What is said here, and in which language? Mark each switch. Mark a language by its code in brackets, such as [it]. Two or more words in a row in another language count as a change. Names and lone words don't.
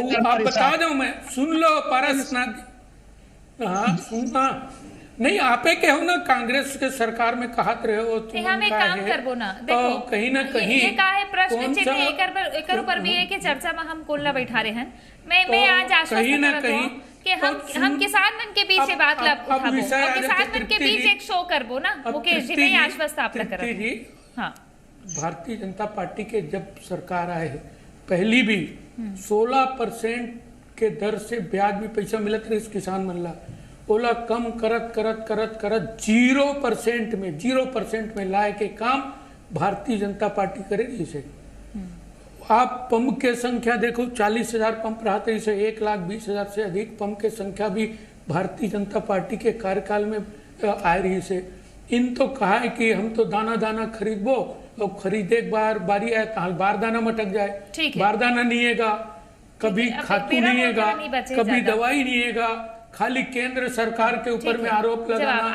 [hne] और आप बता दो, मैं सुन लो पारसनाथ जी, हाँ सुनना नहीं, आपे के हो ना कांग्रेस के सरकार में कहत रहे हो तुम, हम एक काम करबो ना, देखो कहीं ना कहीं ये का है प्रश्न चिन्ह एकर ऊपर भी है कि चर्चा में हम कोल्ला बैठा रहे हैं। मैं आज आश्वस्त करत हूं कि हम किसान मन के पीछे बात ला उठाबो और किसान मन के बीच एक शो करबो ना। मुकेश जी, मैं आश्वस्त आप ला करत। हां, भारतीय जनता पार्टी के जब सरकार आए, पहली भी 16% के दर से ब्याज भी पैसा मिलत रहे इस किसान मन ला, ओला कम करत करत करत करत 0% में लाए के काम भारतीय जनता पार्टी करेगी। इसे आप पंप के संख्या देखो, 40,000 पंप रहते, इसे 1,20,000 से अधिक पंप के संख्या भी भारतीय जनता पार्टी के कार्यकाल में आ रही से। इन तो कहा है कि हम तो दाना दाना खरीदबो, और खरीदे बारी आए तो बारदाना मटक जाए, बारदाना नहीं हैगा, कभी खातू नहीं हैगा, कभी दवाई नहीं हैगा, खाली केंद्र सरकार के ऊपर में आरोप लगाना।